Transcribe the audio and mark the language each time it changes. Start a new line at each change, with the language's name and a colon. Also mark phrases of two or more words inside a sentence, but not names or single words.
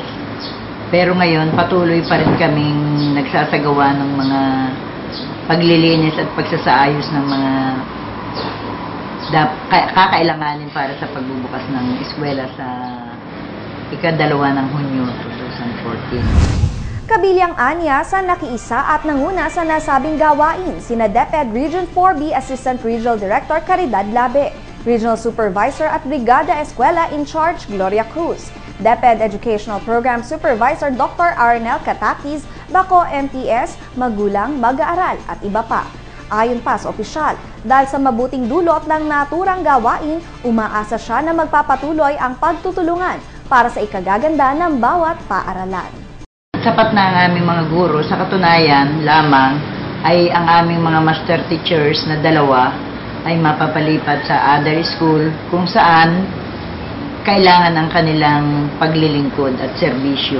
Filipino: Pero ngayon, patuloy pa rin kaming nagsasagawa ng mga paglilinis at pagsasaayos ng mga kakailanganin para sa pagbubukas ng eskwela sa ika-2 ng Hunyo 2014. Kabilang anya sa nakiisa at nanguna sa nasabing gawain sina DepEd Region 4B Assistant Regional Director Caridad Labe, Regional Supervisor at Brigada Eskwela in Charge Gloria Cruz, DepEd Educational Program Supervisor Dr. Arnel Katakis, Baco MTS, Magulang, Mag-aaral at iba pa. Ayon pa sa opisyal, dahil sa mabuting dulot ng naturang gawain, umaasa siya na magpapatuloy ang pagtutulungan para sa ikagaganda ng bawat paaralan. Sapat na ang aming mga guro, sa katunayan lamang ay ang aming mga
English: master teachers
Filipino: na 2 ay mapapalipat sa
English: other school
Filipino: kung saan kailangan ang kanilang paglilingkod at serbisyo.